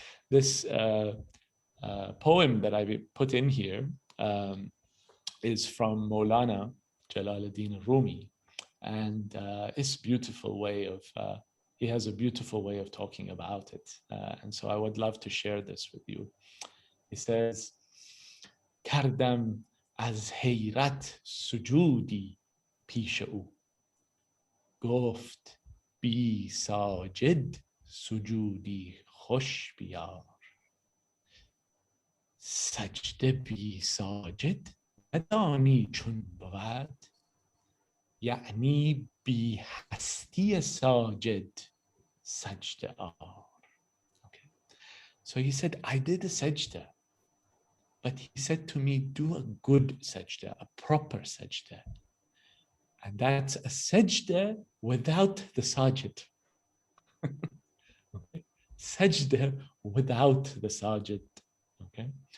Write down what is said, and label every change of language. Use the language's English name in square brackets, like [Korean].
[English] This poem that I put in here is from Maulana Jalaluddin Rumi, and it's a beautiful way of, he has a beautiful way of talking about it. And so I would love to share this with you. He says, [Persian] کردم از حیرت سجودی پیش او گفت بی ساجد سجودی خوش بیار سجده بی ساجد ندانی چون بود یعنی بی هستی ساجد سجده آر. [English] Okay. So he said, I did a sajda, but he said to me, do a good sajda, a proper sajda. And that's a sajda without the sajid. Okay. Sajda without the sajid. Okay.